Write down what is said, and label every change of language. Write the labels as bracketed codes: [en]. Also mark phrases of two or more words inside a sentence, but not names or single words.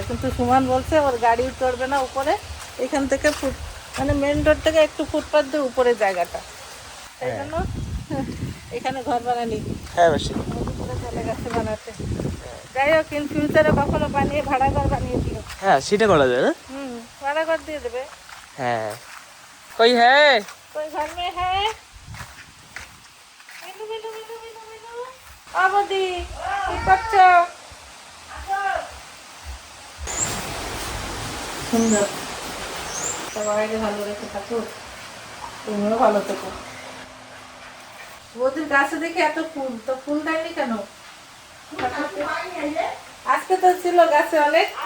[bn] কিন্তু সুমন বলছে ওর গাড়ি চড়বে না উপরে, এখান থেকে মানে মেন রোড থেকে একটু ফুটপাথ দিয়ে উপরে জায়গাটা, সেই জন্য এখানে ঘর বানানি হ্যাঁ মাসি। উপরে চলে গেছে বানাতে। যাই হোক, [en] in future-e [bn] কখনো বানিয়ে ভাড়া ঘর বানিয়ে দিও। হ্যাঁ সেটা করা যায় না? ভাড়া ঘর দিয়ে দেবে। হ্যাঁ। কই হ্যাঁ [hi] कोई घर में है? मिनू मिनू मिनू मिनू मिनू आबदी [bn] কি করছো? সুন্দর, সবাইকে ভালো রেখে থাকো, তুমিও ভালো থেকো। ওদের গাছে দেখে এত ফুল, তো ফুল দেয়নি কেন? আজকে তো ছিল গাছে অনেক।